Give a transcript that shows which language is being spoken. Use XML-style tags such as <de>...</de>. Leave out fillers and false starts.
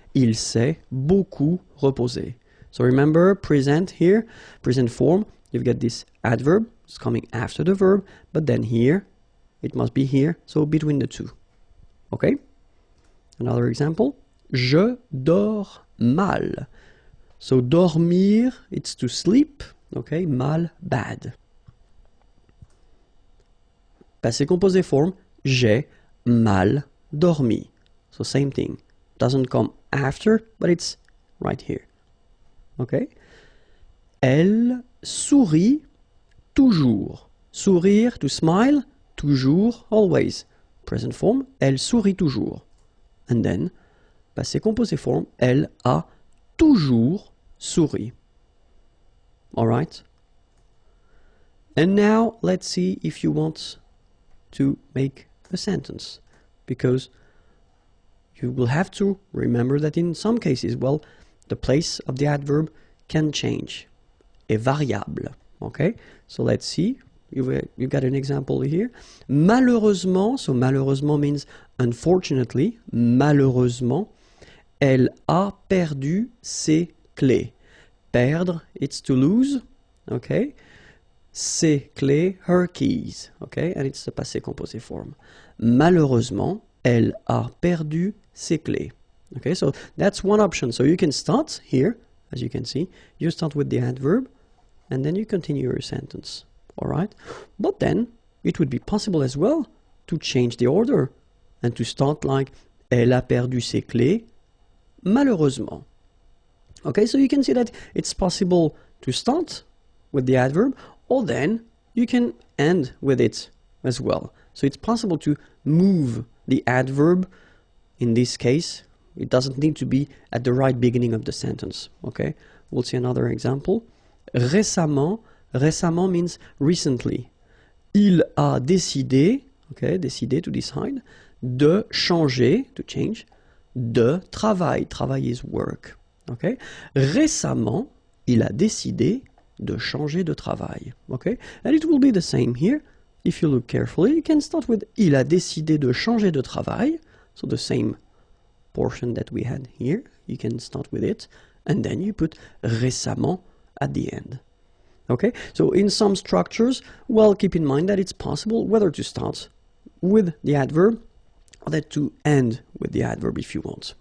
<fr>Il s'est beaucoup reposé.</fr> <en>So remember, present here, present form, you've got this adverb, it's coming after the verb, but then here, it must be here, so between the two. Okay? Another example.</en> <fr>Je dors mal.</fr> <en>So dormir, it's to sleep. Okay? Mal, bad.</en> <fr>Passé composé form, j'ai mal dormi.</fr> <en>So same thing. Doesn't come after, but it's right here.</en> <fr>Okay? Elle sourit toujours.</fr> <en>Sourire, to smile, toujours, always.</en> <fr>Present form, elle sourit toujours.</fr> <en>And then,</en> <fr>passé composé form, elle a toujours souri.</fr> <en>Alright? And now, let's see if you want to make a sentence. Because you will have to remember that in some cases, well, the place of the adverb can change.</en> <fr>Est variable.</fr> <en>Okay? So let's see. You've got an example here.</en> <fr>Malheureusement,</fr> <en>so malheureusement means unfortunately,</en> <fr>malheureusement, elle a perdu ses clés.</fr> <en>Perdre, it's to lose. Okay? Ses clés, her keys. Okay? And it's the passé composé form.</en> <fr>Malheureusement, elle a perdu ses clés.</fr> <en>Okay, so that's one option. So you can start here, as you can see. You start with the adverb, and then you continue your sentence. All right? But then, it would be possible as well to change the order and to start like,</en> <fr>elle a perdu ses clés, malheureusement.</fr> <en>Okay, so you can see that it's possible to start with the adverb, or then you can end with it as well. So it's possible to move the adverb. In this case, it doesn't need to be at the right beginning of the sentence. Okay, we'll see another example.</en> <fr>Récemment, récemment means recently. Il a décidé, okay, décidé to decide, de changer, to change, de travail. Travail is work. Okay, récemment, il a décidé de changer de travail.</fr> <en>Okay, and it will be the same here. If you look carefully, you can start with</en> <fr>il a décidé de changer de travail.</fr> <en>So the same portion that we had here, you can start with it, and then you put récemment at the end. Okay, so in some structures, well, keep in mind that it's possible whether to start with the adverb or that to end with the adverb if you want.</en>